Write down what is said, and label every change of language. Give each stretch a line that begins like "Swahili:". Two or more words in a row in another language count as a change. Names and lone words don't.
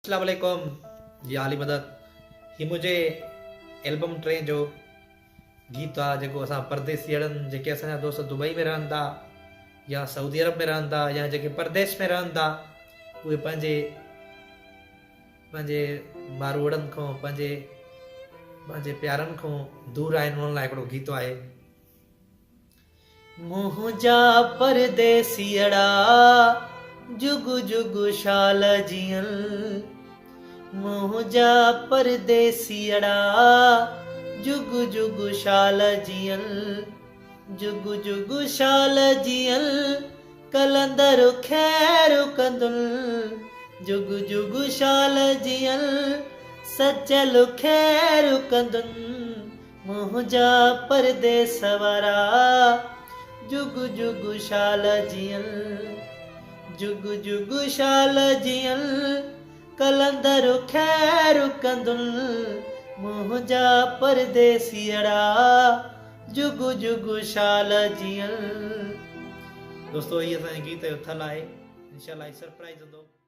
Arabic: السلام عليكم
Sindhi: जी आली मदद ही मुझे एल्बम टे जो गीत आहे जेको असां परदेसीअड़नि जेके असांजा दोस्त दुबई में रहनि था या सऊदी अरब में रहनि था या जेके परदेस में रहनि था उहे पंहिंजे पंहिंजे मारूड़नि खां पंहिंजे पंहिंजे प्यारनि खां दूर आहिनि उन्हनि लाइ हिकिड़ो गीत आहे मुंहिंजा परदेसीअड़ा जुग जुग शाल जियन मुंहिंजा परदेसीअड़ा जुग जुग शाल जियन जुग जुग शाल जियन कलंदर खैर कंदुल जुग जुग शाल जियन सचल खैर कंदुन मुंहिंजा परदेस वारा जुग जुग शाल जियन जुग जुग शाल जियन कलंदर खैर कंदुन मुंहिंजा परदेसीअड़ा जुग जुग शाल जियन। दोस्तों ये असांजे गीत जो थल आहे इंशाल्लाह सरप्राइज़ हूंदो।